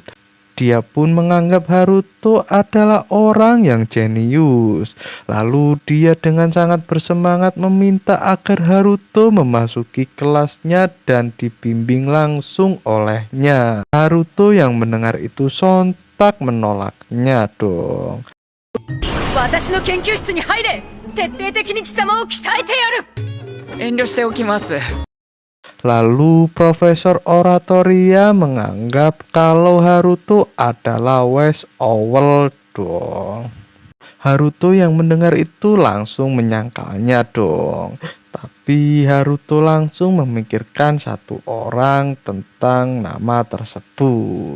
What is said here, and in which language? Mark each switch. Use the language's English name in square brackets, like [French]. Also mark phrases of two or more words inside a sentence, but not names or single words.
[Indonesian] Dia pun menganggap Haruto adalah orang yang jenius. Lalu dia dengan sangat bersemangat meminta agar Haruto memasuki kelasnya dan dibimbing langsung olehnya. Haruto yang mendengar itu sontak menolaknya dong. [Japanese] 私の研究室に入れ。徹底的に貴様を鍛えてやる。遠慮しておきます。 [Indonesian] Lalu Profesor Oratoria menganggap kalau Haruto adalah Wise Owl dong. Haruto yang mendengar itu langsung menyangkalnya dong. Tapi Haruto langsung memikirkan satu orang tentang nama tersebut.